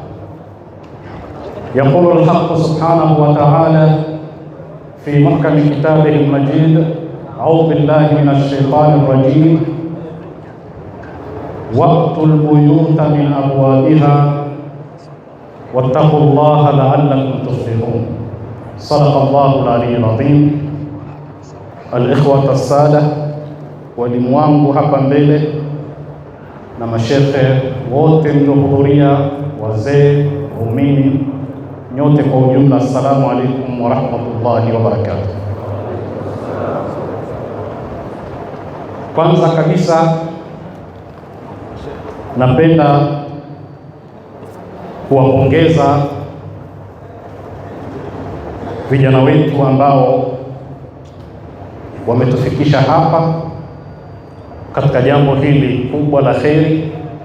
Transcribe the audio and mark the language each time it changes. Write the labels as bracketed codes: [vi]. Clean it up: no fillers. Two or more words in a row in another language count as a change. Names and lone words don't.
[ar] يقول الحق سبحانه وتعالى في محكم كتابه المجيد: أعوذ بالله من الشيطان الرجيم، وأتوا البيوت من أبوابها واتقوا الله لعلكم تفلحون. صدق الله العلي العظيم. الإخوة السادة, [sw] walimu wangu hapa mbele na mashekhe wote mliohudhuria, wazee, waumini nyote kwa ujumla, [ar] السلام عليكم ورحمة الله وبركاته. [sw] Kwanza kabisa napenda kuwapongeza vijana wetu ambao wametufikisha hapa katika jambo hili kubwa la kheri,